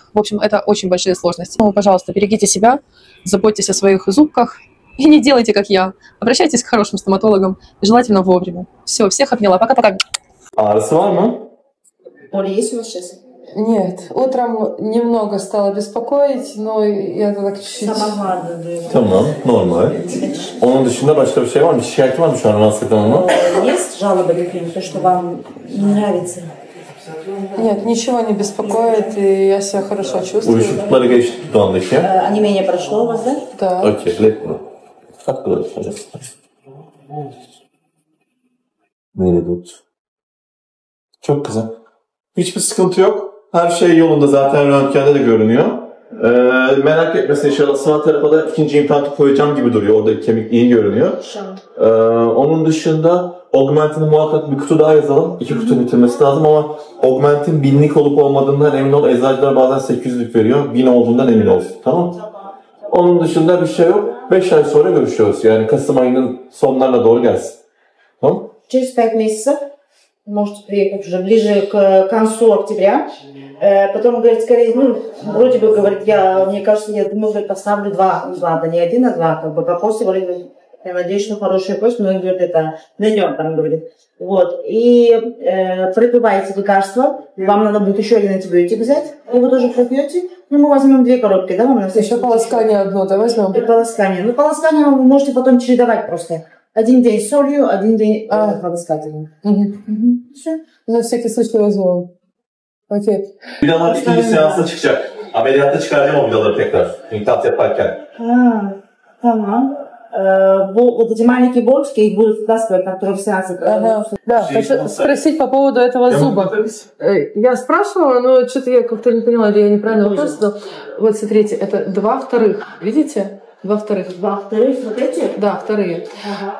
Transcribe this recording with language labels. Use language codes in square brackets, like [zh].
[ru] В общем, это очень большие сложности. Ну, пожалуйста, берегите себя, заботьтесь о своих зубках и не делайте, как я. Обращайтесь к хорошим стоматологам, желательно вовремя. Все, всех обняла. Пока-пока. [tr] Ağrısı var mı? [ru] Оля, есть у вас сейчас? Нет, утром немного стало беспокоить, но я так чуть-чуть... [tr] Sabah vardı. Tamam, normal. Onun dışında başka bir şey var mı? Şikayeti var mı şu an rahatsız eden ona? [ru] Есть жалобы какие-нибудь, то, что вам не nравится? Нет, ничего не беспокоит, и я себя хорошо чувствую. [tr] Uyuşuklukları geçti dudağındaki. [ru] Онемение прошло у вас, да? Да. [en] Okey, let me. [tr] Kalk hadi. Nereye tut? Çok güzel. Hiçbir sıkıntı yok. Her şey yolunda zaten röntgende de görünüyor. Merak etmesin inşallah sağ tarafa da ikinci implantı koyacağım gibi duruyor. Orada kemik iyi görünüyor. Onun dışında Augmentin'in muhakkak bir kutu daha yazalım. 2 kutu bitirmesi lazım ama Augmentin 1000'lik olup olmadığından emin ol. Eczacılar bazen 800'lük veriyor. 1000 olduğundan emin ol. Tamam. Onun dışında bir şey yok. 5 ay sonra görüşüyoruz. Yani Kasım ayının sonlarına doğru gelsin. Tamam. [ru] Через 5 месяцев можете приехать уже ближе к концу октября. Потом, говорит, скорее, вроде бы, говорит, мне кажется, я думаю, говорит, поставлю 2 импланта, не 1, а 2, как бы по кости, говорит, я надеюсь, что хорошая кость, но он говорит, это найдем, там, говорит. Вот, и пропиваете лекарства, вам надо будет еще 1 антибиотик взять, его тоже пропьете, мы возьмем 2 коробки, да, вам на все. Еще полоскание одно, да, возьмем? И полоскание. Полоскание вы можете потом чередовать просто. 1 день с солью, 1 день полоскательным. Все. На всякий случай возьмем. Окей. [tr] Vidalar ikinci seansa çıkacak. Ameliyatta çıkaracağım o vidaları tekrar. İmplant yaparken. Tamam. [ru] Вот эти маленькие бочки, их будут вытаскивать на 3 сеансах. Да, хочу спросить по поводу этого зуба. Я спрашивала, но что-то я как-то не поняла, или я неправильно вопрос задала. Вот смотрите, это 2 вторых, видите? 2 вторых. 2 вторых, вот эти? Да, вторые. Ага.